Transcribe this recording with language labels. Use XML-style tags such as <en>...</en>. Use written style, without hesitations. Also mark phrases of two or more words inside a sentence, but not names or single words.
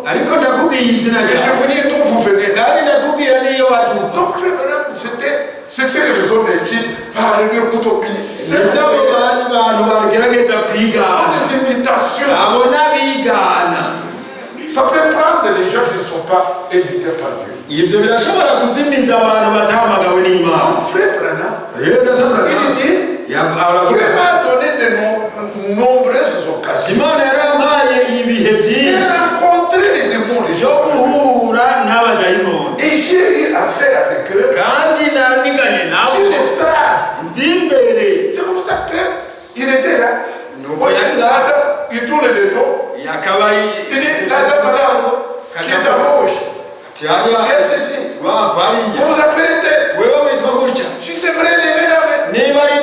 <fr>Et je vous dis d'où vous venez. Donc, frère, madame, c'est ce que les hommes écrivent. Ah, le couteau pili. C'est des imitations. Ça peut prendre les gens qui ne sont pas éduqués par Dieu.</fr> <rn>Ibyo birashobora kuzimiza abantu batahamagawe n'Imana.</rn> <fr>Frère Branham, il dit, Dieu m'a donné de nombreuses occasions.</fr> <rn>Imana yarampaye ibihe byinshi.</rn> <fr>Il a rencontré les démons, les gens. Et j'ai eu affaire avec eux.</fr> <rn>Kandi namiganye nabo.</rn> <fr>Sur l'estrade.</fr> <rn>Ndimbere.</rn> <fr>C'est comme ça qu'il était là. Il tourne le dos. Il dit, la dame là, qui est à gauche. Qu'est-ce ceci? Vous vous appelez tel. Si c'est vrai, levez la main.</fr>